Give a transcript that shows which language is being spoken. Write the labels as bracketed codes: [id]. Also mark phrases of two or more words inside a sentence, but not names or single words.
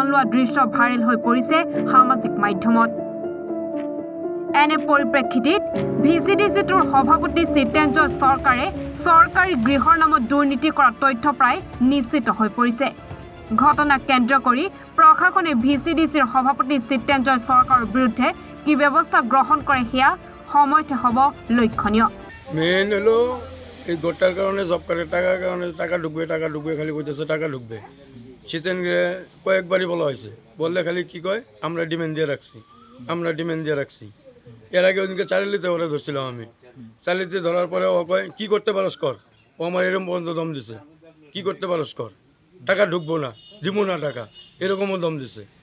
[as] লোৱা দৃশ্য ভাইৰেল হৈ পৰিছে সামাজিক মাধ্যমত এনে পৰিপ্ৰেক্ষিতত VCDCটোৰ সভাপতি সিতেঞ্জয় চৰকাৰে চৰকাৰী গৃহৰ নামত দুৰ্নীতি কৰা তথ্য প্ৰায় নিশ্চিত হৈ পৰিছে ঘটনাক কেন্দ্ৰ কৰি প্ৰশাসনে VCDCৰ সভাপতি সিতেঞ্জয় চৰকাৰৰ বিৰুদ্ধে কি ব্যৱস্থা গ্ৰহণ কৰে সেয়া সময়তে হ'ব লক্ষণীয় [bn] মেইন হলো এই গোটার কারণে [en] job card [bn] টাকার কারণে টাকা ঢুকবে খালি কইতেছে টাকা ঢুকবে সেদিন কয়েকবারই বলা হয়েছে বললে খালি কি কয় আমরা ডিমান্ড দিয়ে রাখছি এর আগে ওদিনকে চালিতে ওরা ধরছিলাম আমি চালিতে ধরার পরে ও কয় কি করতে পারস কর ও আমার এরকম পর্যন্ত দম দিছে কি করতে পারস কর টাকা ঢুকবো না দিব না টাকা এরকমও দম দিছে